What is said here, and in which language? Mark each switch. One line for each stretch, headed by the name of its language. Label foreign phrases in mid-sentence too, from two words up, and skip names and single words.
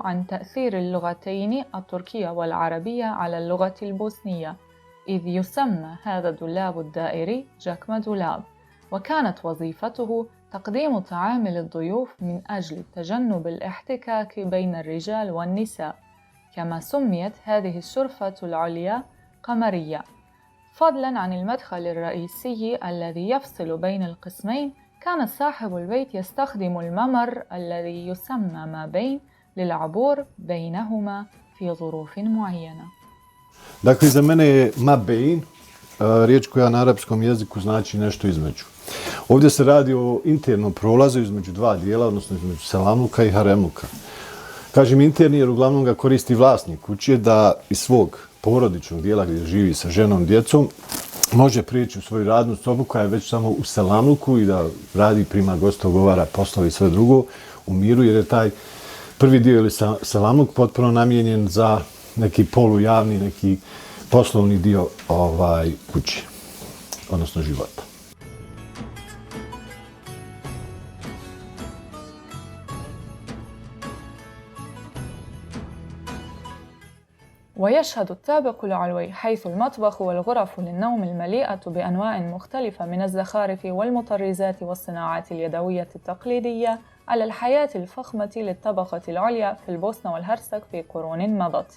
Arabic: عن تأثير اللغتين التركية والعربية على اللغة البوسنية، إذ يسمى هذا الدولاب الدائري جاكما دولاب، وكانت وظيفته تقديم طعام للضيوف من أجل تجنب الاحتكاك بين الرجال والنساء، كما سميت هذه الشرفة العليا قمرية. فضلاً عن المدخل الرئيسي الذي يفصل بين القسمين، كان صاحب البيت يستخدم الممر الذي يسمى ما بين للعبور بينهما في ظروف معينة.
Bosnian: Dakle, za mene je mabein riječ koja na arapskom jeziku znači nešto između. Ovdje se radi o internom prolazu između dva dijela, odnosno između selamluka i haremluka. Kažem interni jer uglavnom ga koristi vlasnik kuće da iz svog porodičnog dijela gdje živi sa ženom, djecom, može prijeći u svoju radnu sobu koja je već samo u selamluku i da radi, prima gosta, ugovara poslove i sve drugo u miru, jer je taj prvi dio ili selamluk potpuno namijenjen za neki polujavni, neki poslovni dio kuće, odnosno života.
Arabic: ويشهد الطابق العلوي حيث المطبخ والغرف للنوم المليئة بأنواع مختلفة من الزخارف والمطرزات والصناعات اليدوية التقليدية على الحياة الفخمة للطبقة العليا في البوسنة والهرسك في قرون مضت.